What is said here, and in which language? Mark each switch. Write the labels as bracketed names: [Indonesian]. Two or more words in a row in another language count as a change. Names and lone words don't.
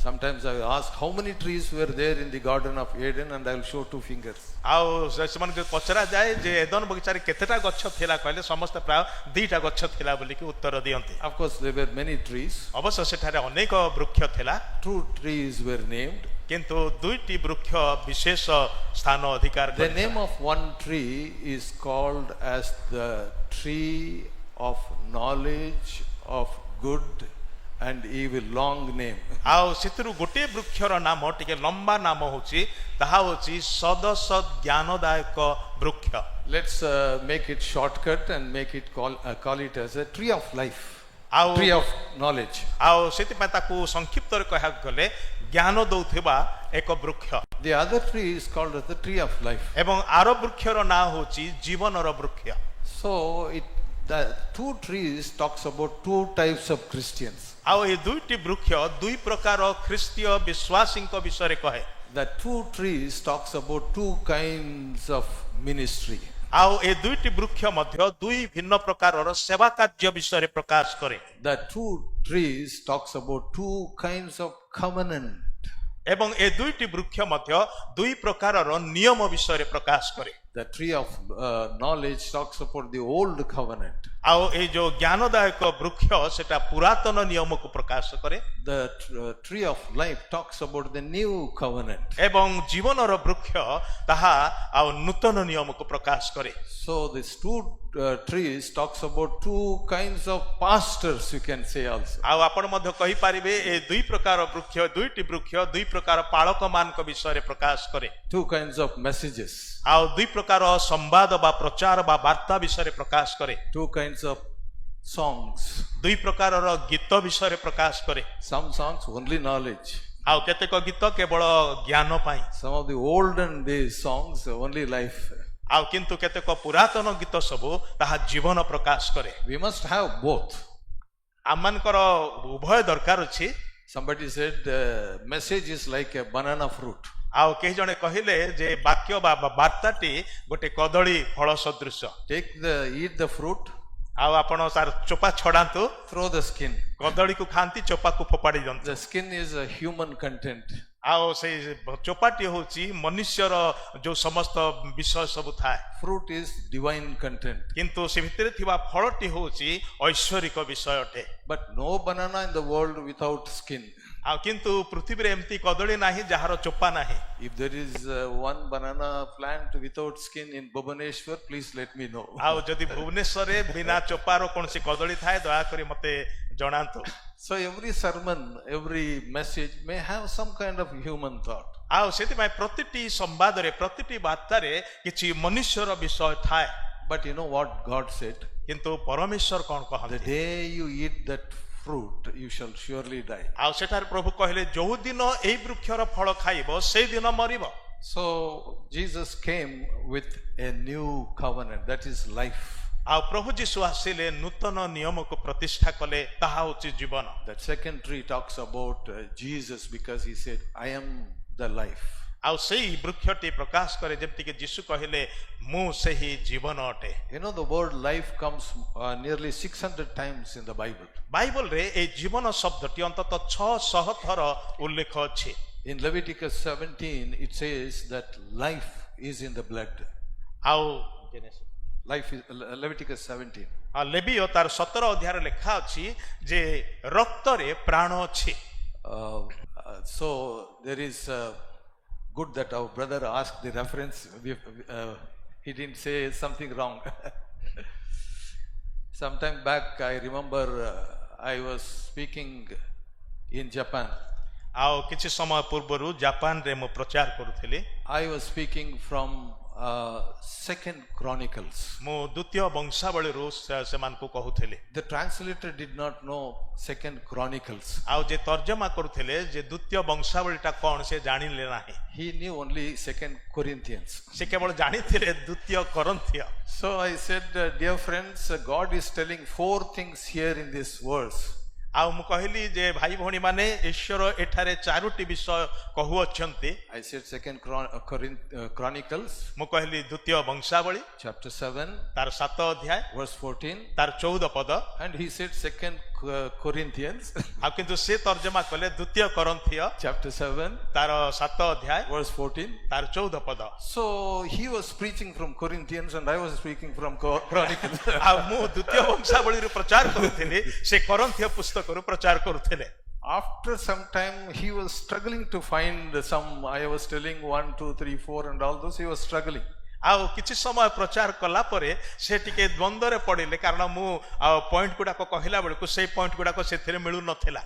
[English] Sometimes I ask how many trees were there in the Garden of Eden, and I will show 2 fingers. [Odia] ଆଉ ସେମାନଙ୍କୁ ପଚରା ଯାଏ ଯେ ଏଦନ ବଗିଚାରେ କେତେଟା ଗଛ ଥିଲା କହିଲେ ସମସ୍ତେ ପ୍ରାୟ 2ଟା ଗଛ ଥିଲା ବୋଲିକି ଉତ୍ତର ଦିଅନ୍ତି। [English] Of course, there were many trees. [Odia] ଅବଶ୍ୟ ସେଠାରେ ଅନେକ ବୃକ୍ଷ ଥିଲା [English] 2 trees were named. [Odia] କିନ୍ତୁ 2ଟି ବୃକ୍ଷ ବିଶେଷ ସ୍ଥାନ ଅଧିକାର [English] The [Odia] କରିଥିଲେ। [English] name of one tree is called as the tree of knowledge of good and evil. Long name. [Odia] ଆଉ ସେଥିରୁ ଗୋଟିଏ ବୃକ୍ଷର ନାମ ଟିକେ ଲମ୍ବା ନାମ ହଉଛି ତାହା ହଉଛି ସଦସତ୍ ଜ୍ଞାନଦାୟକ ବୃକ୍ଷ। [English] Let's make it shortcut and make it call it as a tree of life. [Odia] ଆଉ [English] Tree of knowledge. [Odia] ଆଉ ସେଥିପାଇଁ ତାକୁ ସଂକ୍ଷିପ୍ତରେ କହିବାକୁ ଗଲେ ଜ୍ଞାନ ଦଉଥିବା ଏକ ବୃକ୍ଷ। [English] The other tree is called as the tree of life. [Odia] ଏବଂ ଆର ବୃକ୍ଷର ନାଁ ହଉଛି ଜୀବନର ବୃକ୍ଷ। [English] So the 2 trees talks about 2 types of Christians. [Odia] ଆଉ ଏ 2ଟି ବୃକ୍ଷ 2 ପ୍ରକାର ଖ୍ରୀଷ୍ଟୀୟ ବିଶ୍ୱାସୀଙ୍କ ବିଷୟରେ କହେ। [English] The 2 trees talks about 2 kinds of ministry. [Odia] ଆଉ ଏ 2ଟି ବୃକ୍ଷ ମଧ୍ୟ 2 ଭିନ୍ନ ପ୍ରକାରର ସେବା କାର୍ଯ୍ୟ ବିଷୟରେ ପ୍ରକାଶ କରେ। [English] The 2 trees talks about 2 kinds of covenant. [Odia] ଏବଂ ଏ 2ଟି ବୃକ୍ଷ ମଧ୍ୟ 2 ପ୍ରକାରର ନିୟମ ବିଷୟରେ ପ୍ରକାଶ କରେ। [English] The tree of knowledge talks about the old covenant. [Odia] ଆଉ ଏଇ ଯୋଉ ଜ୍ଞାନଦାୟକ ବୃକ୍ଷ ସେଟା ପୁରାତନ ନିୟମକୁ ପ୍ରକାଶ କରେ। [English] The tree of life talks about the new covenant. [Odia] ଏବଂ ଜୀବନର ବୃକ୍ଷ ତାହା ଆଉ ନୂତନ ନିୟମକୁ ପ୍ରକାଶ କରେ। [English] So these 2 trees talks about 2 kinds of pastors, you can say also. [Odia] ଆଉ ଆପଣ ମଧ୍ୟ କହିପାରିବେ ଏ 2 ପ୍ରକାର ବୃକ୍ଷ 2ଟି ବୃକ୍ଷ 2 ପ୍ରକାର ପାଳକମାନଙ୍କ ବିଷୟରେ ପ୍ରକାଶ କରେ। [English] 2 kinds of messages. [Odia] ଆଉ 2 ପ୍ରକାର ସମ୍ବାଦ ବା ପ୍ରଚାର ବା ବାର୍ତ୍ତା ବିଷୟରେ ପ୍ରକାଶ କରେ। [English] 2 kinds of songs. [Odia] 2 ପ୍ରକାରର ଗୀତ ବିଷୟରେ ପ୍ରକାଶ କରେ। [English] Some songs only knowledge. [Odia] ଆଉ କେତେକ ଗୀତ କେବଳ ଜ୍ଞାନ ପାଇଁ। [English] Some of the olden days songs only life. [Odia] ଆଉ କିନ୍ତୁ କେତେକ ପୁରାତନ ଗୀତ ସବୁ ତାହା ଜୀବନ ପ୍ରକାଶ କରେ। [English] We must have both. [Odia] ଆମମାନଙ୍କର ଉଭୟ ଦରକାର ଅଛି। [English] Somebody said message is like a banana fruit. [Odia] ଆଉ କେହି ଜଣେ କହିଲେ ଯେ ବାକ୍ୟ ବା ବାର୍ତ୍ତାଟି ଗୋଟେ କଦଳୀ ଫଳ ସଦୃଶ। [English] Eat the fruit, [Odia] ଆଉ ଆପଣ ତାର ଚୋପା ଛଡାନ୍ତୁ, [English] throw the skin. [Odia] କଦଳୀକୁ ଖାଆନ୍ତି ଚୋପାକୁ ଫୋପାଡ଼ି ଦିଅନ୍ତି। [English] The skin is a human content. [Odia] ଆଉ ସେଇ ଚୋପାଟି ହଉଛି ମନୁଷ୍ୟର ଯୋଉ ସମସ୍ତ ବିଷୟ ସବୁ ଥାଏ। [English] Fruit is divine content. [Odia] କିନ୍ତୁ ସେ ଭିତରେ ଥିବା ଫଳଟି ହଉଛି ଐଶ୍ୱରିକ ବିଷୟ ଅଟେ। [English] But no banana in the world without skin. [Odia] ଆଉ କିନ୍ତୁ ପୃଥିବୀରେ ଏମିତି କଦଳୀ ନାହିଁ ଯାହାର ଚୋପା ନାହିଁ। [English] If there is one banana plant without skin in Bhubaneswar, please let me know. [Odia] ଆଉ ଯଦି ଭୁବନେଶ୍ୱରରେ ବିନା ଚୋପାର କୌଣସି କଦଳୀ ଥାଏ ଦୟାକରି ମତେ ଜଣାନ୍ତୁ। [English] So every sermon, every message may have some kind of human thought. [Odia] ଆଉ ସେଥିପାଇଁ ପ୍ରତିଟି ସମ୍ବାଦରେ ପ୍ରତିଟି ବାର୍ତ୍ତାରେ କିଛି ମନୁଷ୍ୟର ବିଷୟ ଥାଏ। [English] But you know what God said? [Odia] କିନ୍ତୁ ପରମେଶ୍ୱର କଣ [English] The [Odia] କହନ୍ତି? [English] day you eat that fruit, you shall surely die. [Odia] ଆଉ ସେଠାରେ ପ୍ରଭୁ କହିଲେ ଯୋଉ ଦିନ ଏଇ ବୃକ୍ଷର ଫଳ ଖାଇବ ସେଇ ଦିନ ମରିବ। [English] So Jesus came with a new covenant, that is life. [Odia] ଆଉ ପ୍ରଭୁ ଯୀଶୁ ଆସିଲେ ନୂତନ ନିୟମକୁ ପ୍ରତିଷ୍ଠା କଲେ ତାହା ହଉଛି ଜୀବନ। [English] That second tree talks about Jesus because he said, I am the life. [Odia] ଆଉ ସେଇ ବୃକ୍ଷଟି ପ୍ରକାଶ କରେ ଯେମିତିକି ଯୀଶୁ କହିଲେ ମୁଁ ସେହି ଜୀବନ ଅଟେ। [English] You know, the word life comes nearly 600 times in the Bible. [Odia] ବାଇବଲରେ ଏଇ ଜୀବନ ଶବ୍ଦଟି ଅନ୍ତତଃ 600 ଥର ଉଲ୍ଲେଖ ଅଛି। [English] In Leviticus 17, it says that life is in the blood. [Odia] ଆଉ [English] Life is Leviticus 17. [Odia] ଲେବିୟ ତାର 17 ଅଧ୍ୟାୟରେ ଲେଖା ଅଛି ଯେ ରକ୍ତରେ ପ୍ରାଣ ଅଛି। [English] So there is good that our brother asked the reference. He didn't say something wrong. Sometime back, I remember I was speaking in Japan. [Odia] ଆଉ କିଛି ସମୟ ପୂର୍ବରୁ ଜାପାନରେ ମୁଁ ପ୍ରଚାର କରୁଥିଲି। [English] I was speaking from Second Chronicles. [Odia] ମୁଁ ଦ୍ୱିତୀୟ ବଂଶାବଳୀରୁ ସେମାନଙ୍କୁ କହୁଥିଲି। [English] The translator did not know Second Chronicles. [Odia] ଆଉ ଯେ ତର୍ଜମା କରୁଥିଲେ ଯେ ଦ୍ୱିତୀୟ ବଂଶାବଳୀଟା କଣ ସେ ଜାଣିଲେ ନାହିଁ। [English] He knew only Second Corinthians. [Odia] ସେ କେବଳ ଜାଣିଥିଲେ ଦ୍ୱିତୀୟ କରନ୍ଥିୟ। [English] So I said, dear friends, God is telling 4 things here in this verse. [Odia] ଆଉ ମୁଁ କହିଲି ଯେ ଭାଇ ଭଉଣୀ ମାନେ ଈଶ୍ୱର ଏଠାରେ 4ଟି ବିଷୟ କହୁଅଛନ୍ତି। [English] I said Second Chronicles, [Odia] ମୁଁ କହିଲି ଦ୍ୱିତୀୟ ବଂଶାବଳୀ [English] chapter 7, [Odia] ତାର 7 ଅଧ୍ୟାୟ [English] verse 14, [Odia] ତାର 14 ପଦ। [English] and he said Second Corinthians [Odia] ଆଉ କିନ୍ତୁ ସେ ତର୍ଜମା କଲେ ଦ୍ୱିତୀୟ କରନ୍ଥିୟ [English] chapter 7 [Odia] ତାର 7 ଅଧ୍ୟାୟ [English] verse 14. [Odia] ତାର 14 ପଦ। [English] So he was preaching from Corinthians and I was speaking from Chronicles. [Odia] ଆଉ ମୁଁ ଦ୍ୱିତୀୟ ବଂଶାବଳୀରୁ ପ୍ରଚାର କରୁଥିଲି, ସେ କରନ୍ଥିୟ ପୁସ୍ତକରୁ ପ୍ରଚାର କରୁଥିଲେ। [English] After some time he was struggling to find some, I was telling 1, 2, 3, 4 and all those, he was struggling. [Odia] ଆଉ କିଛି ସମୟ ପ୍ରଚାର କଲା ପରେ ସେ ଟିକେ ଦ୍ୱନ୍ଦ୍ୱରେ ପଡ଼ିଲେ, କାରଣ ମୁଁ ପଏଣ୍ଟ ଗୁଡାକ କହିଲା ବେଳକୁ ସେଇ ପଏଣ୍ଟ ଗୁଡାକ ସେଥିରେ ମିଳୁନଥିଲା।